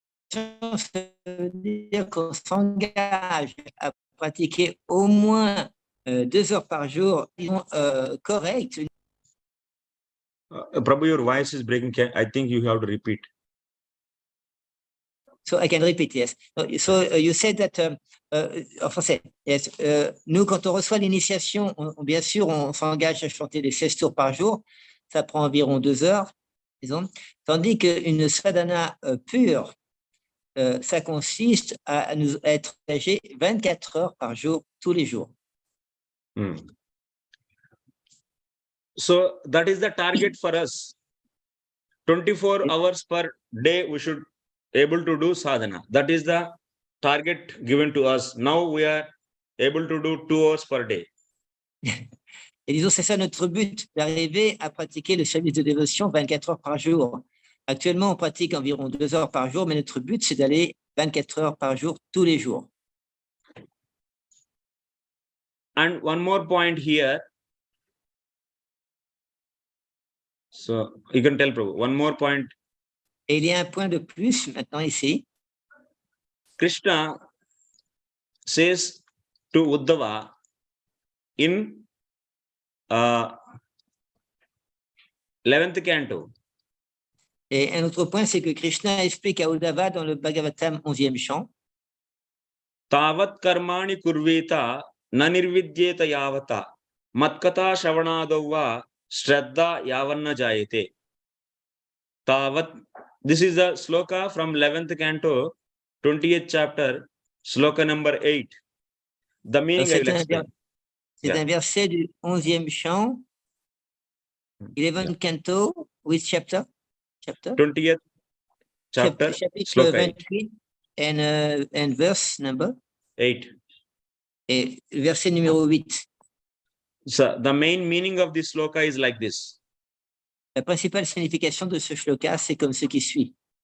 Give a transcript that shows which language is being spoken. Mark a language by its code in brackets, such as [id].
[fr] Ça veut dire qu'on s'engage à pratiquer au moins 2 heures par jour, disons, correct. [en] Prabhu, your voice is breaking. I think you have to repeat. So I can repeat, yes. So you said that, [fr] en français, [en] yes. [fr] Nous, quand on reçoit l'initiation, bien sûr, on s'engage à chanter les 16 tours par jour. Ça prend environ 2 heures, disons. Tandis qu'une sadhana pure, ça consiste à nous être engagés 24 heures par jour, tous les jours. [en] So that is the target for us. 24 hours per day we should able to do sadhana. That is the target given to us. Now we are able to do 2 hours per day. [fr] Et disons, c'est ça notre but, d'arriver à pratiquer le service de dévotion 24 heures par jour. Actuellement, on pratique environ 2 heures par jour, mais notre but, c'est d'aller 24 heures par jour, tous les jours. [en] And one more point here. So you can tell Prabhu, one more point. [fr] Et il y a un point de plus maintenant ici. [en] Krishna says to Uddhava in 11th canto. [fr] Et un autre point, c'est que Krishna explique à Uddhava dans le Bhagavatam 11e chant. [sa] Tavat karmani kurveta nanirvidyeta yavata matkata shravanadava shraddha yavanna jayate. [en] Tavat, this is a sloka from 11th canto, 20th chapter, sloka number 8. The meaning I will explain. [fr] C'est un verset du 11e chant, [en] 11th canto, which chapter? 20th chapter, [fr] chapitre [en] sloka 28 and verse number 8. [fr] Et verset numéro 8. [en] So the main meaning of this sloka is like this. [fr] La principale signification de ce shloka, c'est comme ce qui suit.